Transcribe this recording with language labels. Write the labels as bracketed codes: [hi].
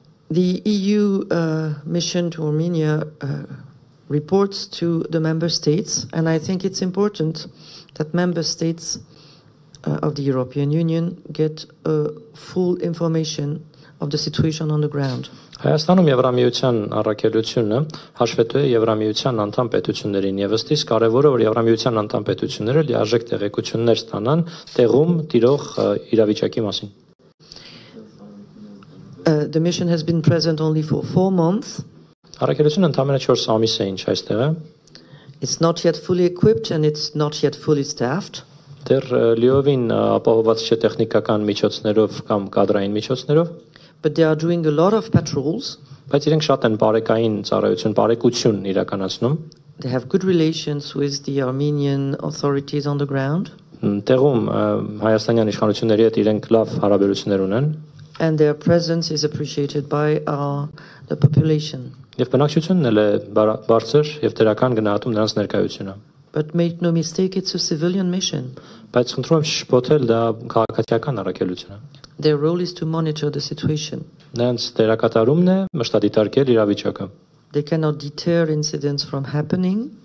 [en] The EU mission to Armenia reports to the member states, and I think it's important that member states of the European Union get full information of the situation on the ground. [hy] Հայաստանում Եվրամիության առաքելությունը հաշվետու է Եվրամիության անդամ պետություններին եւ ըստիս կարեւորը որ Եվրամիության անդամ պետությունները լիարժեք տեղեկություններ ստանան տեղում տիրող իրավիճակի մասին։ [en] The mission has been present only for 4 months. [hy] Առաքելությունը ընդամենը 4 ամիս է ինչ այստեղ է։ [en] It's not yet fully equipped and it's not yet fully staffed. [hy] Դեռ լիովին ապահովված չէ տեխնիկական միջոցներով կամ կադրային միջոցներով։ [en] But they are doing a lot of patrols. [hy] Բայց իրենք շատ են բարեկային ծառայություն, բարեկություն իրականացնում։ [en] They have good relations with the Armenian authorities on the ground. [hy] Տեղում հայաստանյան իշխանությունների հետ իրենք լավ հարաբերություններ ունեն։ [en] And their presence is appreciated by the population. [hy] Եվ բնակչությունն էլ է բարձր եւ դրական գնահատում նրանց ներկայությունը։ [en] But make no mistake, it's a civilian mission. [hy] Բայց խնդրում եմ շփոթել դա քաղաքացիական առաքելություն է։ [en] Their role is to monitor the situation. [hy] Նրանց դերակատարումն է մշտադիտարկել իրավիճակը։ [en] They cannot deter incidents from happening.